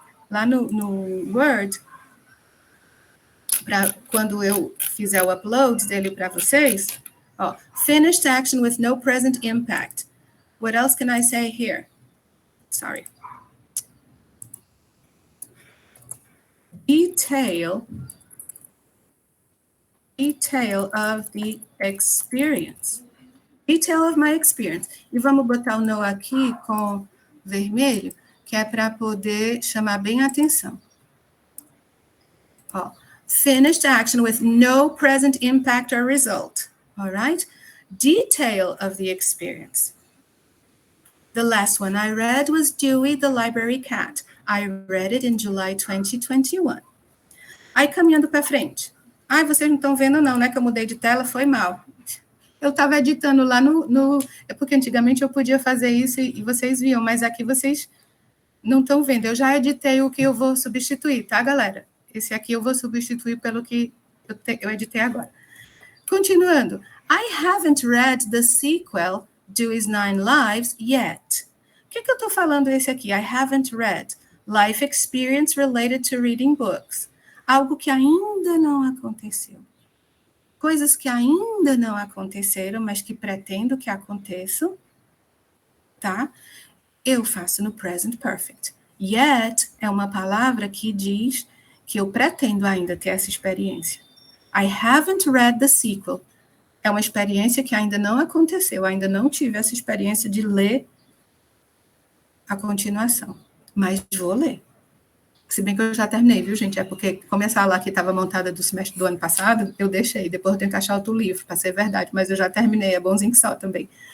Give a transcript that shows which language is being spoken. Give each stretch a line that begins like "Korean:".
Portuguese: Lá no Word, quando eu fizer o upload dele para vocês,
English: finished action with no present impact. What else can I say here? Sorry. Detail of the experience. Detail of my experience.
Portuguese: E vamos botar o no aqui com vermelho, que é para poder chamar bem a atenção.
English: Finished action with no present impact or result. All right? Detail of the experience. The last one I read was Dewey, the Library Cat. I read it in July 2021.
Portuguese: Aí, caminhando para frente. Vocês não estão vendo não, né? Que eu mudei de tela, foi mal. Eu estava editando lá no... É porque antigamente eu podia fazer isso e vocês viam, mas aqui vocês não estão vendo. Eu já editei o que eu vou substituir, tá, galera? Esse aqui eu vou substituir pelo que eu editei agora. Continuando.
English: I haven't read the sequel, Dewey's Nine Lives, yet.
Portuguese: O que eu estou falando esse aqui?
English: I haven't read. Life experience related to reading books.
Portuguese: Algo que ainda não aconteceu. Coisas que ainda não aconteceram, mas que pretendo que aconteçam, tá? Eu faço no present perfect. Yet é uma palavra que diz que eu pretendo ainda ter essa experiência.
English: I haven't read the sequel.
Portuguese: É uma experiência que ainda não aconteceu, ainda não tive essa experiência de ler a continuação, mas vou ler. Se bem que eu já terminei, viu, gente? É porque, como essa aula aqui estava montada do semestre do ano passado, eu deixei, depois eu tenho que achar outro livro, para ser verdade, mas eu já terminei, é bonzinho que só também.